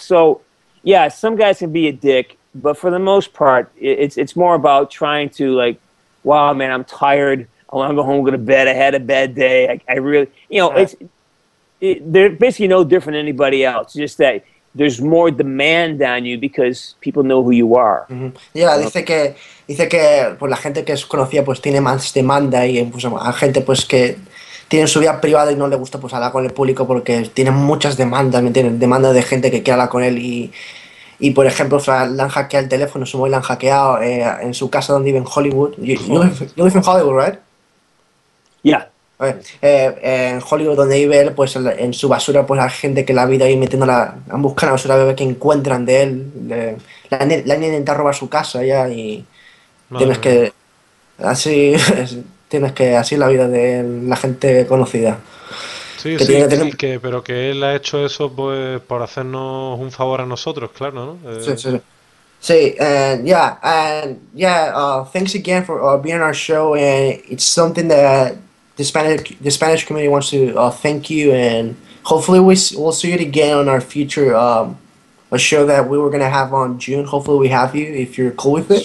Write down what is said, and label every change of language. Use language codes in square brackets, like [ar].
[en] So yeah, some guys can be a dick, but for the most part, it's more about trying to, like, wow, man, I'm tired. I want to go home, go to bed. I had a bad day. I really, you know, they're basically no different than anybody else. Just that there's more demand on you because people know who you are. [es] Yeah, dice que pues la gente que es conocida pues tiene más demanda y pues a gente pues que tiene su vida privada y no le gusta pues hablar con el público porque tiene muchas demandas, ¿me entiendes? Demanda de gente que quiere hablar con él y por ejemplo, le han hackeado el teléfono, su móvil le han hackeado en su casa donde vive en Hollywood. [en] You live in Hollywood, right? Yeah. [es] En Hollywood, donde vive él, pues en su basura, pues hay gente que la ha habido ahí metiéndola, han buscado la basura a ver qué encuentran de él. Le han intentado robar su casa ya y tienes que. Así así es la vida de la gente conocida. Sí, pero que él ha hecho eso pues por hacernos un favor a nosotros, claro, ¿no? [en] Sí, thanks again for being on our show, and it's something that the Spanish community wants to thank you, and hopefully we'll see it again on our future a show that we were gonna have on June. Hopefully we have you if you're cool with it.